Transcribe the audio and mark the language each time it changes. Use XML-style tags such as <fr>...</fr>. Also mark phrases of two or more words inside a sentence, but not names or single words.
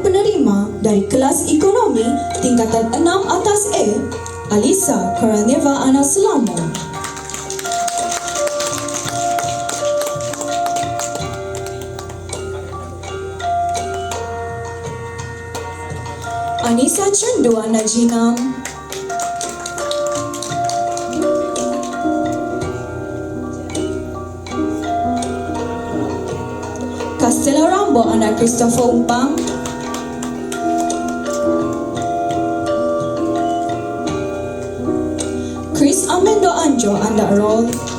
<ms>penerima dari kelas ekonomi tingkatan 6 atas A, Alisa Karaneva Anak Selangor. Anissa Cendu Anak Jinam, Castella Rambo Anak Christopher Umpang, Chris Amendo Anjo Anak Rol,</ms>